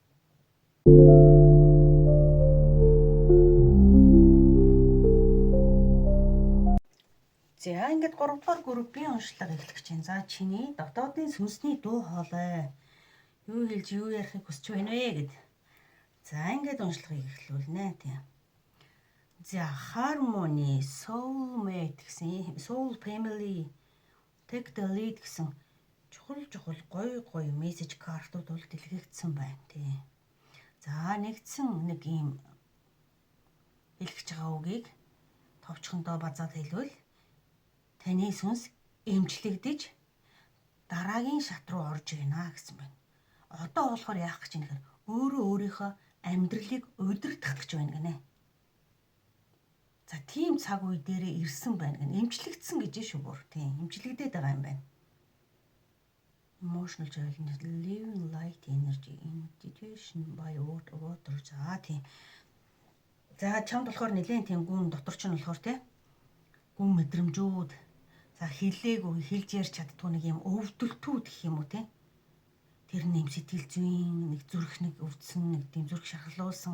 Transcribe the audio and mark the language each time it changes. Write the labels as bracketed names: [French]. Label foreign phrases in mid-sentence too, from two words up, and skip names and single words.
[Mongolian] За ингээд 3 дугаар группийн уншлага эхлэх чинь. За чиний дотоодын сүнсний дуу хоолой. Юу хэлж юу ярихыг хүсэж байна вэ гэд. За ингээд уншлагыг эхлүүлнэ тийм. За [English] harmony, soulmate [Mongolian] гэсэн [English] soul family take the lead [Mongolian] гэсэн чухал гоё мессеж картууд бол дэлгэгдсэн байна тий. За нэгдсэн нэг ийм хэлэх байгаа үгийг товчхондоо базаад хэлвэл таны сүнс эмчлэгдэж дараагийн шат руу орж гинэ гэсэн байна. Одоо болохоор яах гэж юм гэхээр өөрөө өөрийнхөө амьдралыг удирдах гэж байна гинэ. За тийм цаг үе дээрээ ирсэн байна гэнэ. Эмчлэгдсэн гэж шүү бүр. Тийм, эмчлэгдээд байгаа юм байна. [English] Emotional journey, living light energy, intuition by water. [Mongolian] За тийм. За чамд болохоор нэлээд тийм гүн дотор ч нь болохоор тийм гүн мэдрэмжүүд. За хэлээгүй хэлж ярьж чаддгүй нэг юм өвдөлтүүд гэх юм уу тийм. Тэр нэм сэтгэл зүйн нэг зүрх нэг өвдсөн нэг тийм зүрх шархлуулсан.